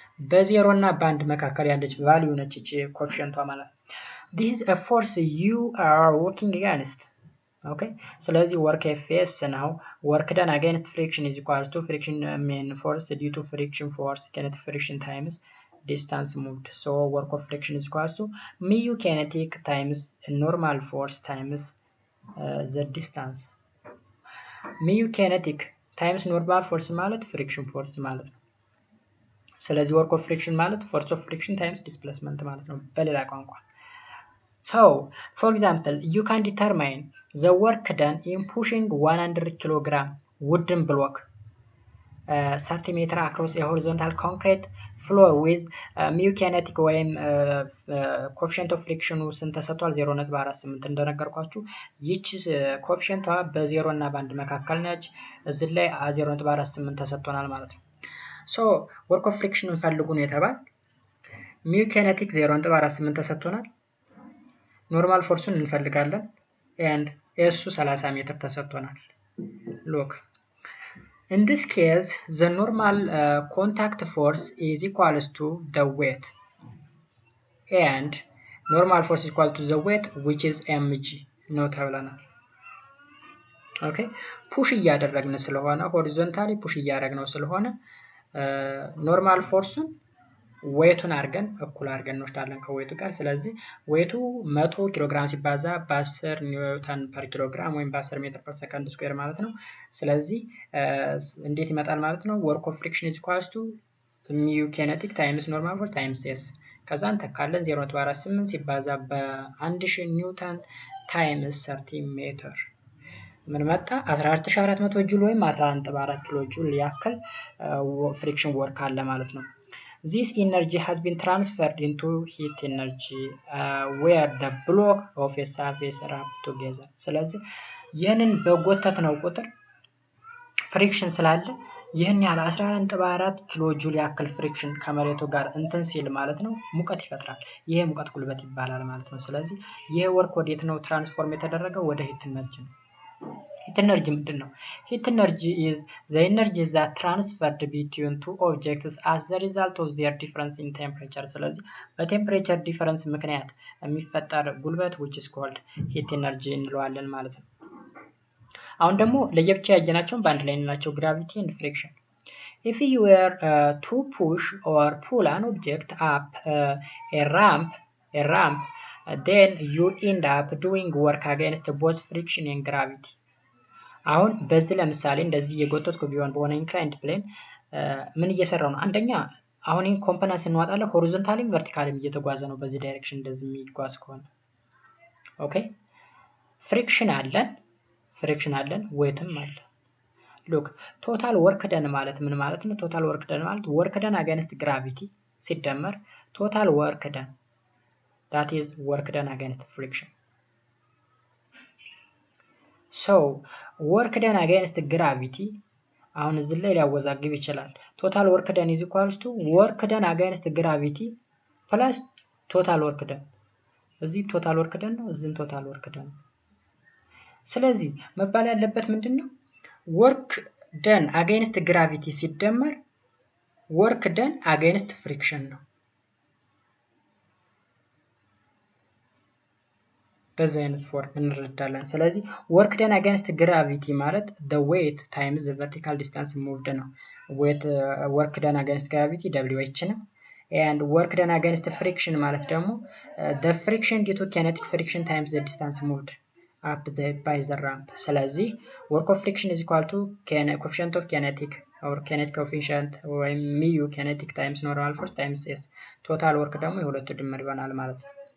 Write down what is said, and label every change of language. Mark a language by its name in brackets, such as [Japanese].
[Amharic] በዜሮ እና በአንድ መካከል ያለች ቫልዩ ነች እቺ ኮኤፊሺየንቷ ማለት። [English] this is a force you are working against. okay [Amharic] ስለዚህ [English] work Fs ነው። work done against friction is equal to friction mean force due to friction force kinetic friction times distance moved. so work of friction is equal to mu kinetic times normal force times the distance. mu kinetic times normal force ማለት friction force ማለት ነው። [Amharic] ስለዚህ work of friction ማለት force of friction times displacement ማለት ነው በሌላ ቋንቋ። [English] so for example you can determine the work done in pushing 100 kg wooden block 30 meter across a horizontal concrete floor with mu kinetic [Amharic] ወይም coefficient of friction ስንት ተሰጥቷል? 0.48 እንደነገርኳችሁ። ይቺ ኮኤፊሺየንቷ በ0 እና በ1 መካከል ነች። እዚህ ላይ 0.48 ተሰጥቶናል ማለት ነው። [English] so work of friction [Amharic] እንፈልጉ ነው የተባል። mu kinetic 0.48 ተሰጥቶናል። ኖርማል ፎርሱን እንፈልጋለን [English] and [Amharic] እሱ 30 ሜትር ተሰጥቶናል። [English] look in this case the normal contact force is equals to the weight and normal force is equal to the weight which is mg ነው ተብለናል። [Amharic] okay ፑሽ እያደረግን ስለሆነ ሆሪዞንታሊ ፑሽ እያደረግነው ስለሆነ ኖርማል ፎርሱን ዌቱን አድርገን እኩል አድርገን እንወስዳለን ከዌቱ ጋር። ስለዚህ ዌቱ 100 ኪሎ ግራም ሲባዛ በ10 ኒውተን ፐር ኪሎ ግራም ወይም በ10 ሜትር ፐር ሰከንድ ስኩዌር ማለት ነው። ስለዚህ እንዴት ይመጣል ማለት ነው? [English] work of friction is equals to mu kinetic times normal force times s [Amharic] ከዛን ተካለን 0.48 ሲባዛ በ1000 ኒውተን [English] times [Amharic] 30 ሜትር ምን መጣ? 14400 ጁል ወይም 11.4 ኪሎ ጁል ያክል ፍሪክሽን ወርክ አለ ማለት ነው። [English] this energy has been transferred into heat energy where the block of a surface rub together. [Amharic] ስለዚህ ይህንን በጎተት ነው ቁጥር ፍሪክሽን ስላለ ይህን ያህል 11.4 ኪሎ ጁል ያክል ፍሪክሽን ከመሬቱ ጋር እንትን ሲል ማለት ነው ሙቀት ይፈጥራል። ይሄ ሙቀት ጉልበት ይባላል ማለት ነው። ስለዚህ ይሄ ወርክ ወዴት ነው ትራንስፎርም የተደረገው? ወደ ሂት ኤነርጂ ነው። ሂት ኤነርጂ ምንድን ነው? ሂት ኤነርጂ [English] is the energy that transferred between two objects as the result of their difference in temperature. [Amharic] ስለዚህ በቴምፕሬቸር ዲፈረንስ ምክንያት የሚፈጠር ጉልበት [English] which is called heat energy [Amharic] እንለዋለን ማለት ነው። አሁን ደግሞ ለየብቻ ያየናቸውን በአንድ ላይ እንላቸው [English] gravity and friction. if you were to push or pull an object up a ramp then you end up doing work against both friction and gravity. [Amharic] አሁን በዚህ ለምሳሌ እንደዚህ የጎተትኩ ቢሆን በሆነ ኢንክላይንድ ፕሌን ምን እየሰራው ነው? አንደኛ አሁን ይሄን ኮምፖነንስ እንዋጣለን ሆሪዞንታሊም ቨርቲካሊም እየተጓዘ ነው በዚህ ዳይሬክሽን እንደዚህ የሚጓዝ ከሆነ ኦኬ ፍሪክሽን አለን ዌትም አለ። ሉክ ቶታል ወርክ ደን ማለት ምን ማለት ነው? [English] ቶታል ወርክ ደን [Amharic] ማለት [English] ወርክ ደን አጋንስት ግራቪቲ [Amharic] ሲደመር [English] ቶታል ወርክ ደን that is work done against friction. [Amharic] so work done against gravity አሁን እዚህ ላይ ሊያወዛግብ ይችላል። [English] total work done is equals to work done against gravity [Amharic] plus [English] total work done። [Amharic] እዚህ total work done ነው፣ እዚህም total work done። ስለዚህ መባል ያለበት ምንድነው? [English] work done against gravity [Amharic] ሲደመር [English] work done against friction [Amharic] ነው። በዚህ አይነት ፎርም እንረዳለን። ስለዚህ [English] work done against gravity ማለት the weight times the vertical distance moved ነው። work done against gravity WH ነው and work done against friction [Amharic] ማለት ደግሞ [English] the friction due to kinetic friction times the distance moved up by the ramp ስለዚህ work of friction is equal to coefficient of kinetic or kinetic coefficient or mu kinetic times normal force times s [Amharic] total work ደግሞ የሁለቱ ድምር ይሆናል ማለት ነው።